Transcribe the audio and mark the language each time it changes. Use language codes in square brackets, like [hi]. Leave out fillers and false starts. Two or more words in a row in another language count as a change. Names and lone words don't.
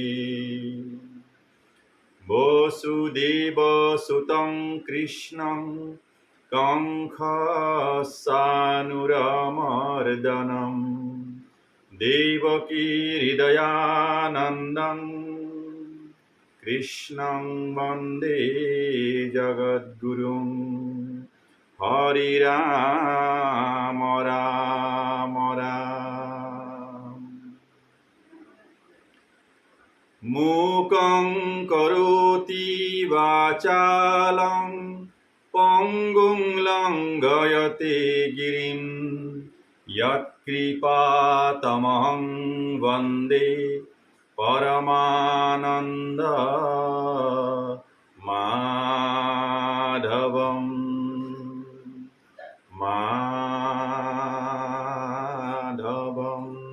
[sa] বসুদেবসুतं কৃষ্ণং কংসসানুরমর্দনম দেবকী হৃদয়ানন্দং কৃষ্ণং বন্দে জগদ্গুরুং। হরি রাম রাম রাম। মূকং করোতি বাচালং পঙ্গুং লঙ্ঘয়তে গিরিম যৎকৃপাতমহং বন্দে পরমানন্দ মাধবম মাধবম।